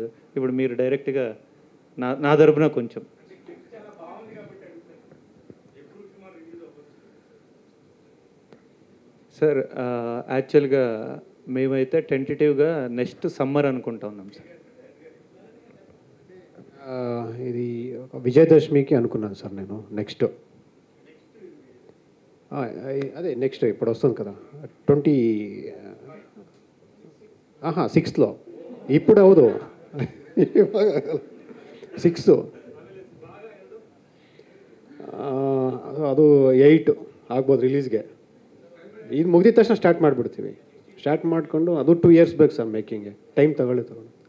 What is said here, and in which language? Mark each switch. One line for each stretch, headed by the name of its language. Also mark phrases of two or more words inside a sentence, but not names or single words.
Telugu: ఇప్పుడు మీరు డైరెక్ట్గా నా తరపున కొంచెం సార్, యాక్చువల్గా మేమైతే టెంటేటివ్గా
English: next summer
Telugu: అనుకుంటా ఉన్నాం సార్. ఇది విజయదశమికి అనుకున్నాను సార్ నేను. నెక్స్ట్ అదే నెక్స్ట్ ఇప్పుడు వస్తుంది కదా 26లో.
Kannada: ఇప్పుడు ಹೌದು 6 ಅದು 8 ಆಗ್ಬೋದು ರಿಲೀಸ್ಗೆ. ಇದು ಮುಗಿದ ತಕ್ಷಣ ಸ್ಟಾರ್ಟ್ ಮಾಡಿಬಿಡ್ತೀವಿ. ಸ್ಟಾರ್ಟ್ ಮಾಡಿಕೊಂಡು ಅದು 2 years ಬೇಕು ಸರ್ ಮೇಕಿಂಗ್ಗೆ, ಟೈಮ್ ತಗೊಳ್ಳಿ.